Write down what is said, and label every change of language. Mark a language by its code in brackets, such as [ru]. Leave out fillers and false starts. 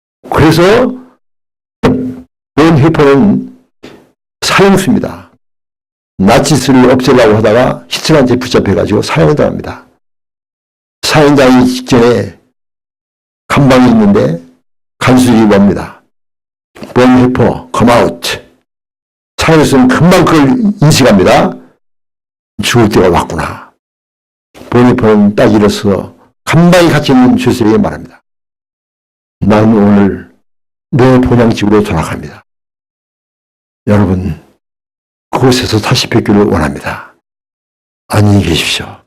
[ko] 그래서 본헤퍼는 사형수입니다. 나치스를 없애려고 하다가 히틀러한테 붙잡혀가지고 사형을 당합니다. 사형당하기 직전에 감방이 있는데 간수들이 옵니다. [en] 본헤퍼, come out. [ko] 사형수는 금방 그걸 인식합니다. 죽을 때가 왔구나. 본헤퍼는 딱 일어서 감방이 갇혀 있는 죄수에게 말합니다. 난 오늘 내 본향집으로 돌아갑니다. 여러분, 그곳에서 다시 뵙기를 원합니다. 안녕히 계십시오.